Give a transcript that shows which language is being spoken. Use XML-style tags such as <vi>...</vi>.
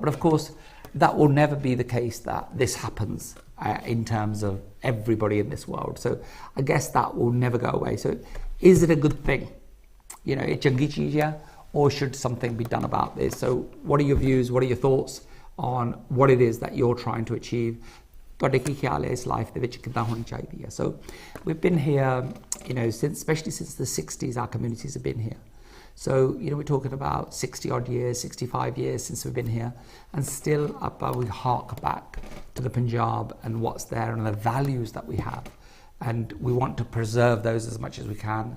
<en>But of course, that will never be the case that this happens in terms of everybody in this world. So I guess that will never go away. So is it a good thing?</en> <pa>Changi cheez hai,</pa> <en>or should something be done about this? So what are your views? What are your thoughts on what it is that you're trying to achieve?</en> <pa>ਤੁਹਾਡੇ ਕੀ ਖਿਆਲ ਹੈ ਇਸ life ਦੇ ਵਿੱਚ ਕਿੱਦਾਂ ਹੋਣੀ ਚਾਹੀਦੀ ਹੈ?</pa> <en>So we've been here, especially since the 60s, our communities have been here. So, we're talking about 60 odd years, 65 years since we've been here and still we hark back to the Punjab and what's there and the values that we have and we want to preserve those as much as we can.</en>